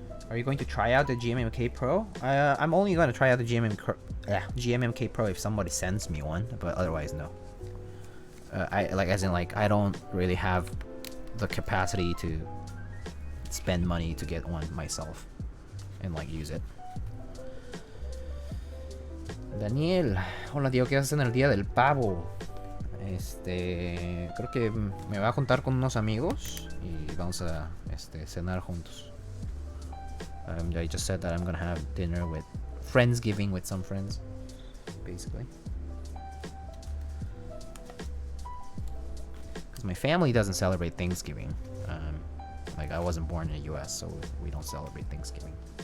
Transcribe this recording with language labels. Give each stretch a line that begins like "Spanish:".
English: Are you going to try out the GMMK Pro? I'm only going to try out the GMMK Pro if somebody sends me one, but otherwise no. I don't really have the capacity to spend money to get one myself and like use it.
Spanish: Daniel, hola tío, ¿qué haces en el día del pavo? Creo que me voy a juntar con unos amigos y vamos a cenar juntos.
English: I just said that I'm gonna have dinner with Friendsgiving with some friends, basically. Because my family doesn't celebrate Thanksgiving. Like I wasn't born in the US, so we don't celebrate Thanksgiving.